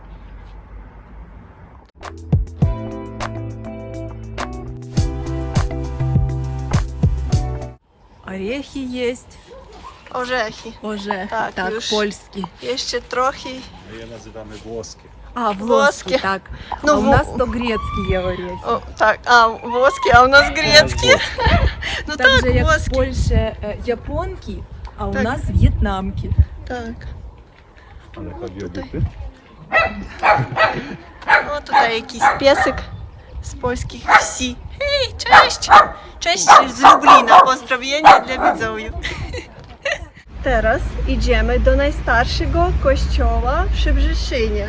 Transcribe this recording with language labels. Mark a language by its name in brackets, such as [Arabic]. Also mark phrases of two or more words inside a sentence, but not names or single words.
[Russian] Орехи есть. [Polish] Orzechy. Orze, Tak, tak, już. [Russian] польский. [Polish] Jeszcze trochę. My je nazywamy włoskie. [Russian] А, [Polish] Włoskie. вłoskie, так. [Russian] Ну, А у нас то грецкие орехи. [Polish] O, tak, a włoskie, a u nas greckie. No [Ukrainian] Так же, [Polish] tak, [Ukrainian] як в [Polish] włoskie. [Ukrainian] Польщі японки, а у Так. нас в'єтнамки. [Polish] Tak. Ale chodzi o buty. O, tutaj jakiś piesek z polskich wsi. Hej, cześć! Cześć z Lublina. Pozdrowienia dla widzów. Teraz idziemy do najstarszego kościoła w Szczebrzeszynie.